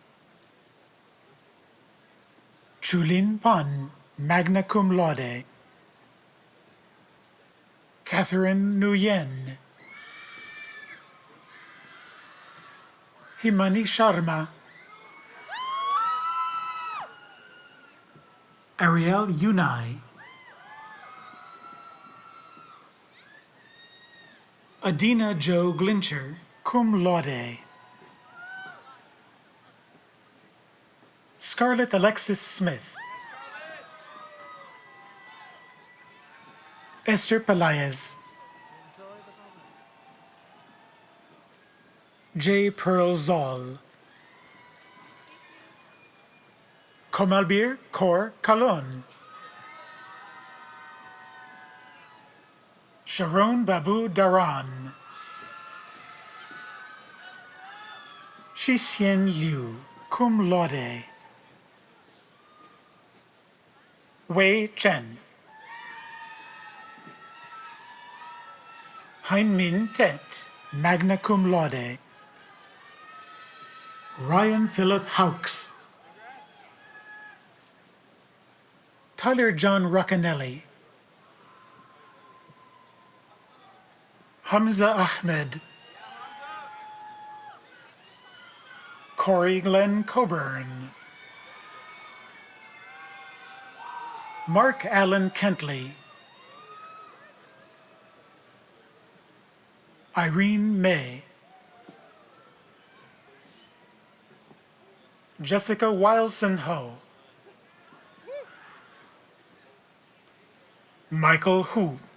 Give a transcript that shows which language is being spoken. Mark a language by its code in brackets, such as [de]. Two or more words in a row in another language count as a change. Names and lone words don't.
[en] Chulin Pan, [la] magna cum laude, [en] Catherine Nguyen, Himani Sharma, Ariel Unai, Adina Jo Glincher, [la] cum laude. [en] Scarlett Alexis Smith. Esther Pelaez. J. Pearl Zoll. Komalbir Kaur Kalon. Sharon Babu Daran. Shixien Liu, [la] cum laude. [en] Wei Chen. Hein Min Tet, [la] magna cum laude. [en] Ryan Philip Hawkes. Tyler John Roccanelli. Hamza Ahmed. Corey Glenn Coburn. Mark Allen Kentley. Irene May. Jessica Wilson Ho. Michael Hu.